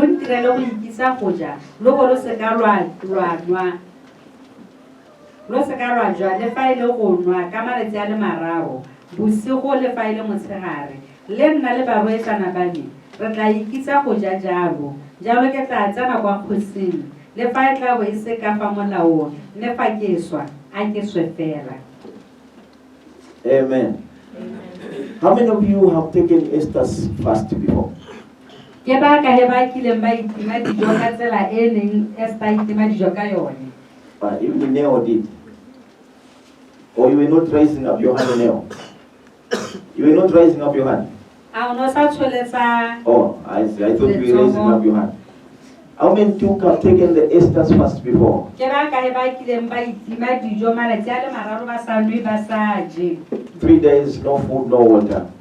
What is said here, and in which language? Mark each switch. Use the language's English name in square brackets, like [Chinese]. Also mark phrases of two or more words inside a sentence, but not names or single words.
[Tswana] ntirele go ikisa go ja lo go lo se ka lwa lo se ka lwa jwa le fa ile go nwa ka malatsi a le mararo bosigo le fa ile motshegare le nna le barwetsana ba me re tla ikisa go ja jalo ke tla tsena kwa kgosing le fa e tla bo e se ka fa molaong le fa ke swa a ke swe fela. Amen. [English] How many of you have taken Esther's fast before? [Tswana] Ke ba ka he ba kileng ba itima dijo ka tsela e neng Esther itima dijo ka yone. [English] Even Neo did. Or you were not raising up your hand, Neo? You were not raising up your hand? Oh, I see. I thought you were raising up your hand. How many of you have taken the Esther's fast before? 3 days, no food, no water.